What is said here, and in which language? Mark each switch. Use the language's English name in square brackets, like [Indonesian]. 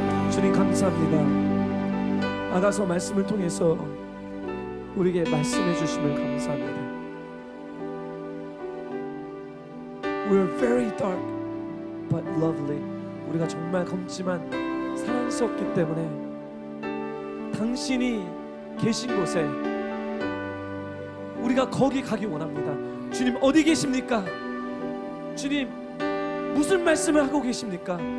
[Korean] 주님 감사합니다. 아가서 말씀을 통해서 우리에게 말씀해 주심을 감사합니다. [English] We're very dark but lovely. [Korean] 우리가 정말 검지만 사랑스럽기 때문에 당신이 계신 곳에 우리가 거기 가기 원합니다. 주님 어디 계십니까? 주님 무슨 말씀을 하고 계십니까?